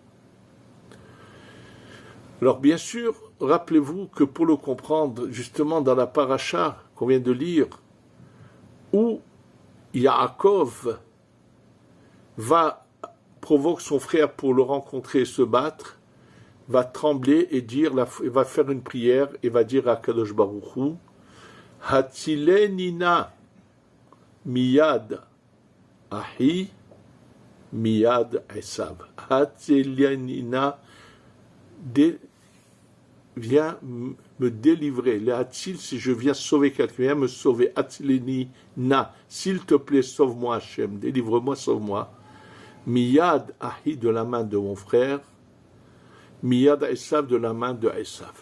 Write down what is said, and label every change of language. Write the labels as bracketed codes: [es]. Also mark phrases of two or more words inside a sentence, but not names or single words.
[fr] Alors bien sûr, rappelez-vous que pour le comprendre, justement dans la paracha qu'on vient de lire, où Yaakov provoque son frère pour le rencontrer et se battre, va trembler et va faire une prière et va dire à [he] קדוש ברוך הוא, הצילני נא מיד אחי מיד עשו. [fr] Hatzilenina viens me délivrer. Le Hatzil, si je viens sauver quelqu'un, viens me sauver. [he] הצילני נא, [fr] s'il te plaît, sauve-moi, Hachem, délivre-moi, sauve-moi. [he] מיד אחי, [fr] de la main de mon frère, [he] מיד עשו, [fr] de la main de Esav.